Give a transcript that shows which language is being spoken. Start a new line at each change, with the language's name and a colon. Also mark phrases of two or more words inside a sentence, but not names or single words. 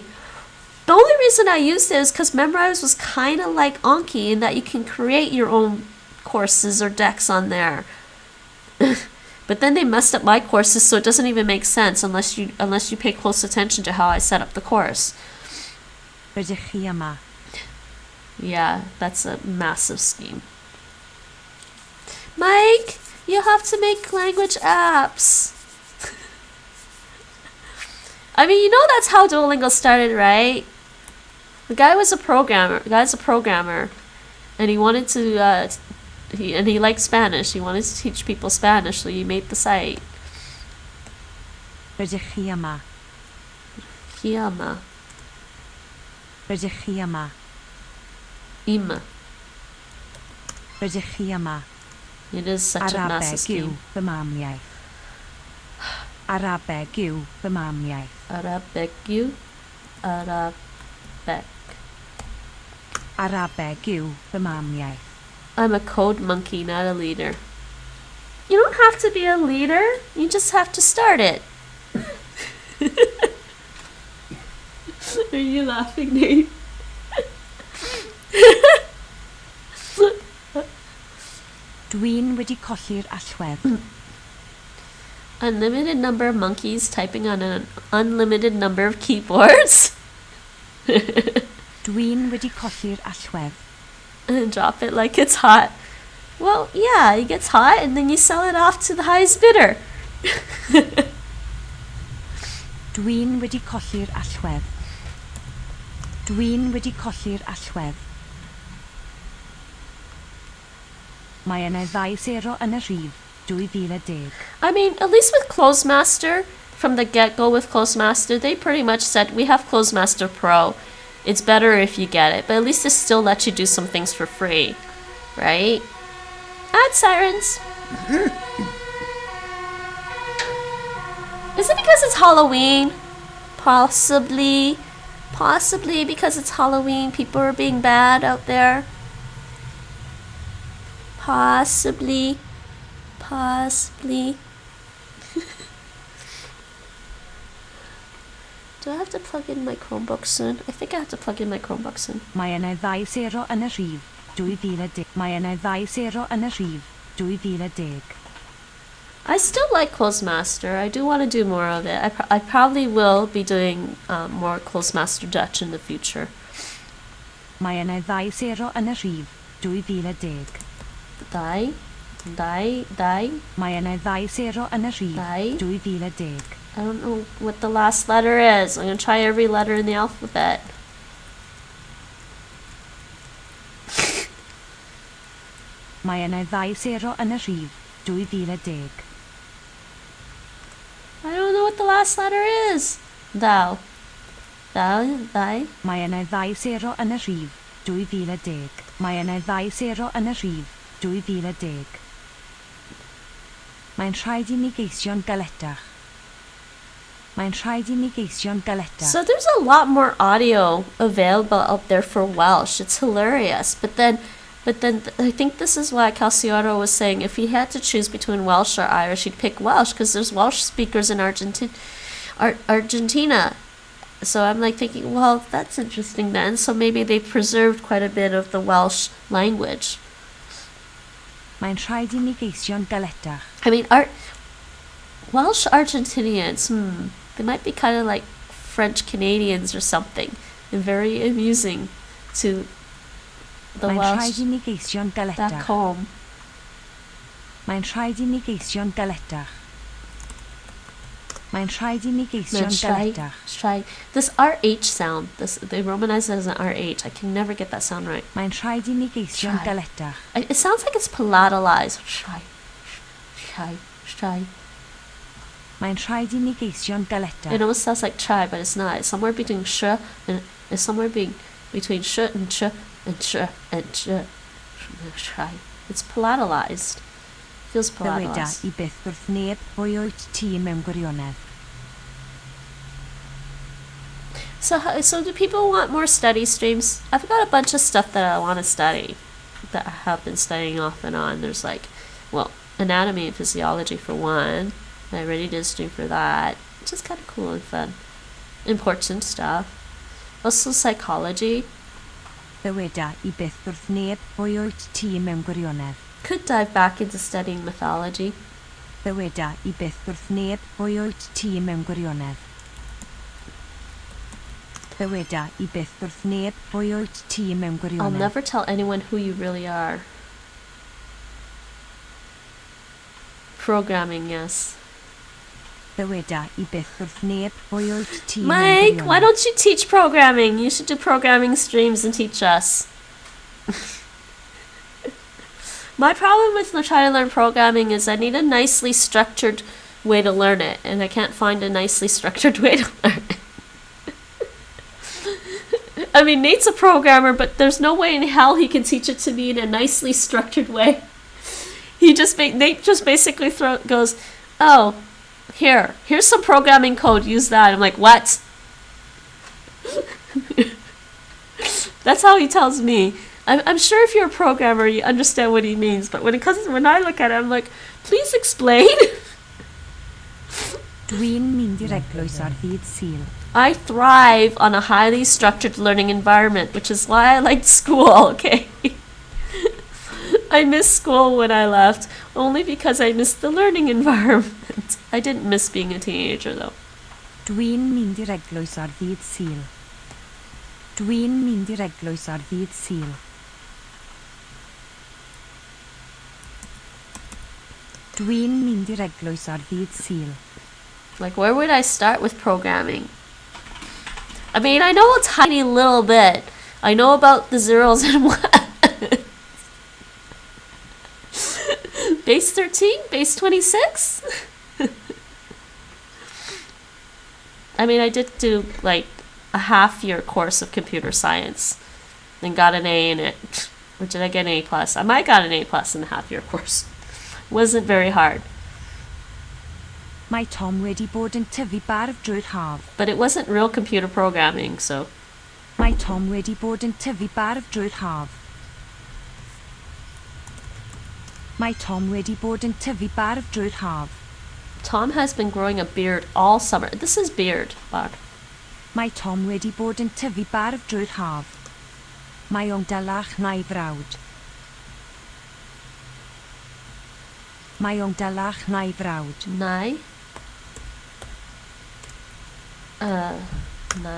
English: The only reason I used it is because Memrise was kind of like Anki in that you can create your own courses or decks on there. But then they messed up my courses, so it doesn't even make sense unless you pay close attention to how I set up the course.
Welsh: Rydych chi yma.
English: Yeah, that's a massive scheme. Mike, you have to make language apps. I mean, you know that's how Duolingo started, right? The guy's a programmer, and he wanted to, he liked Spanish. He wanted to teach people Spanish, so he made the site.
Welsh: Rydych chi yma. Hiama. Rydych chi yma. Ima. Rydych chi yma.
English: It is such a massive
Welsh: Arabeg yw
English: scheme.
Welsh: fy mamiaeth. Arabeg yw fy mamiaeth. Arabeg. Arabeg yw fy mamiaeth.
English: I'm a code monkey, not a leader. You don't have to be a leader. You just have to start it. Are you laughing, Nate?
Welsh: Dwi'n wedi colli'r allwedd.
English: Unlimited number of monkeys typing on an unlimited number of keyboards.
Welsh: Dwi'n wedi colli'r allwedd.
English: And drop it like it's hot. Well, yeah, it gets hot and then you sell it off to the highest bidder.
Welsh: Dwi'n wedi colli'r allwedd. Dwi'n wedi colli'r allwedd. Mae yna 2-0 yn y rhif, 2010.
English: I mean, at least with Clozemaster, from the get-go with Clozemaster, they pretty much said, we have Clozemaster Pro. It's better if you get it, but at least it still lets you do some things for free, right? Ad sirens. Is it because it's Halloween? Possibly because it's Halloween, people are being bad out there. Possibly. Do I have to plug in my Chromebook soon? I think I have to plug in my Chromebook soon.
Welsh: Mae yna 2-0 yn y rhif, 2010. Mae yna 2-0 yn y rhif, 2010.
English: I still like Clozemaster. I do want to do more of it. I probably will be doing more Clozemaster Dutch in the future.
Welsh: Mae yna 2-0 yn y rhif, 2010. Dau. Mae yna 2-0 yn y rhif, 2010.
English: I don't know what the last letter is. I'm going to try every letter in the alphabet.
Welsh: Mae yna 2-0 yn y rhif, 2010.
English: I don't know what the last letter is. Thou.
Welsh: Mae yna 2-0 yn y rhif, 2010. Mae yna 2-0 yn y rhif, 2010. Mae'n rhaid I ni geisio'n galetach. Mae'n rhaid I ni geisio'n galetach.
English: So there's a lot more audio available out there for Welsh. It's hilarious. But then I think this is why Calcioro was saying if he had to choose between Welsh or Irish, he'd pick Welsh because there's Welsh speakers in Argentina. So I'm like thinking, well, that's interesting then. So maybe they preserved quite a bit of the Welsh language.
Welsh: Mae'n rhaid I ni geisio'n galetach.
English: I mean, Welsh Argentinians, they might be kind of like French Canadians or something, and very amusing to the
Welsh: Mae'n
English: Welsh
Welsh: rhaid I ni geisio'n
English: back
Welsh: galetach.
English: home.
Welsh: Mae'n rhaid I ni geisio'n galetach. Mae'n rhaid I ni
English: Man,
Welsh: geisio'n galetach.
English: try this RH sound. They romanize it as an RH. I can never get that sound right.
Welsh: Mae'n rhaid I ni geisio'n
English: Try.
Welsh: galetach.
English: It sounds like it's palatalized. Try.
Welsh: Mae'n rhaid I ni geisio'n galetach.
English: It almost sounds like try, but it's not. It's somewhere between sh and it's somewhere between sh and ch and ch and ch. Try. It's palatalized. Feels
Welsh: Dyweda
English: palatalized.
Welsh: I byth wrth neb pwy wyt ti mewn gwirionedd.
English: So do people want more study streams? I've got a bunch of stuff that I want to study that I have been studying off and on. There's like, well, anatomy and physiology for one. I already did a stream for that, which is kind of cool and fun. Important stuff. Also psychology.
Welsh: Dyweda I byth wrth neb pwy wyt ti mewn gwirionedd.
English: Could dive back into studying mythology.
Welsh: Dyweda I byth wrth neb pwy wyt ti mewn gwirionedd. Dyweda I byth wrth neb pwy wyt ti mewn
English: I'll
Welsh: gwirionedd.
English: never tell anyone who you really are. Programming, yes.
Welsh: Dyweda I byth wrth neb pwy wyt ti mewn
English: Mike,
Welsh: gwirionedd.
English: why don't you teach programming? You should do programming streams and teach us. My problem with trying to learn programming is I need a nicely structured way to learn it, and I can't find a nicely structured way to learn it. I mean, Nate's a programmer, but there's no way in hell he can teach it to me in a nicely structured way. Nate just basically goes, oh, here's some programming code, use that. I'm like, what? That's how he tells me. I'm sure if you're a programmer, you understand what he means, but when I look at it, I'm like, please explain.
Welsh: Dwi'n mynd i'r eglwys ar ddydd Sul.
English: I thrive on a highly structured learning environment, which is why I liked school, okay? I missed school when I left, only because I missed the learning environment. I didn't miss being a teenager, though.
Welsh: Dwi'n mynd i'r eglwys ar ddydd Sul. Dwi'n mynd i'r eglwys ar ddydd Sul. Dwi'n mynd i'r eglwys ar ddydd Sul.
English: Like, where would I start with programming? I mean, I know a tiny little bit. I know about the zeros and ones. Base 13? Base 26? I mean, I did do, like, a half-year course of computer science and got an A in it. Or did I get an A+? I might got an A+ in the half-year course. Wasn't very hard.
Welsh: Mae Tom wedi bod yn tyfu barf drwy'r haf.
English: But it wasn't real computer programming, so...
Welsh: Mae Tom wedi bod yn tyfu barf drwy'r haf. Mae Tom wedi bod yn tyfu barf drwy'r haf.
English: Tom has been growing a beard all summer. This is beard, Bob.
Welsh: Mae Tom wedi bod yn tyfu barf drwy'r haf. Mae o'n dalach na'i frawd. Mae o'n dalach na'i frawd. Nai? Nai.